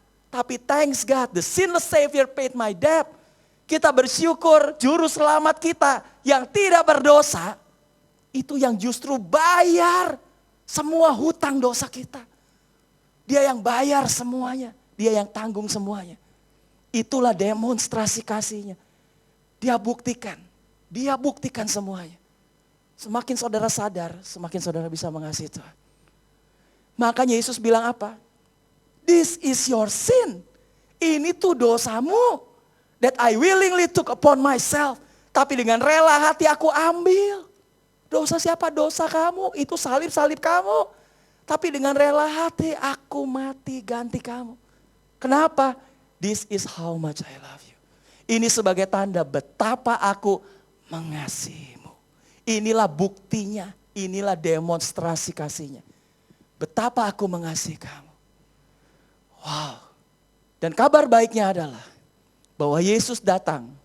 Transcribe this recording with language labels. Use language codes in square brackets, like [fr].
[id] Tapi [en] thanks God, the sinless Savior paid my debt. [id] Kita bersyukur juru selamat kita yang tidak berdosa. Itu yang justru bayar semua hutang dosa kita. Dia yang bayar semuanya. Dia yang tanggung semuanya. Itulah demonstrasi kasihnya. Dia buktikan semuanya. Semakin saudara sadar, semakin saudara bisa mengasihi Tuhan. Makanya Yesus bilang apa? [en] This is your sin. [id] Ini tuh dosamu. [en] That I willingly took upon myself. [id] Tapi dengan rela hati aku ambil. Dosa siapa? Dosa kamu. Itu salib-salib kamu. Tapi dengan rela hati aku mati ganti kamu. Kenapa? [en] This is how much I love you. [id] Ini sebagai tanda betapa aku mengasihimu. Inilah buktinya. Inilah demonstrasi kasihnya. Betapa aku mengasihi kamu. Wow. Dan kabar baiknya adalah bahwa Yesus datang.